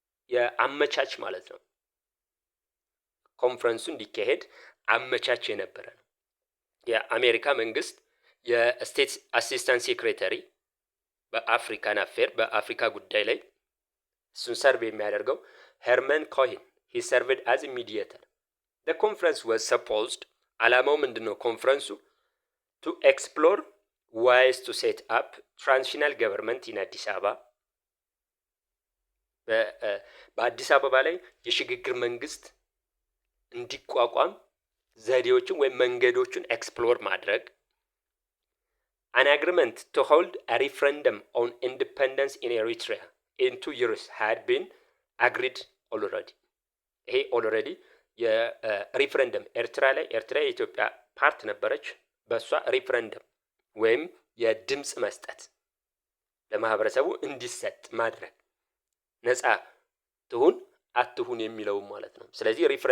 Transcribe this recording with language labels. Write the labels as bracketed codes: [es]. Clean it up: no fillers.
[am] የአመቻች ማለት ነው። ኮንፈረንሱ እንዲካሄድ አመቻች የነበረ ነው። የአሜሪካ መንግስት የስቴት አሲስታንት ሴክሬታሪ በአፍሪካን አፌር በአፍሪካ ጉዳይ ላይ እሱን ሰርቭ የሚያደርገው ሄርመን ኮሄን [en] ሂ ሰርቭድ አዝ ሚዲየተር። the conference was supposed [am] አላማው ምንድነው? [en] ኮንፈረንሱ to explore ways to set up transitional government in አዲስ አበባ [am] በአዲስ አበባ ላይ የሽግግር መንግስት እንዲቋቋም ዘዴዎችን ወይም መንገዶችን ኤክስፕሎር ማድረግ። [en] an agreement to hold a referendum on independence in Eritrea in 2 years had been agreed already. [am] ይሄ ኦልሬዲ የሪፍረንደም ኤርትራ የኢትዮጵያ ፓርት ነበረች። በእሷ ሪፍረንደም ወይም የድምፅ መስጠት ለማህበረሰቡ እንዲሰጥ ማድረግ ነፃ ትሁን አትሁን የሚለው ማለት ነው። ስለዚህ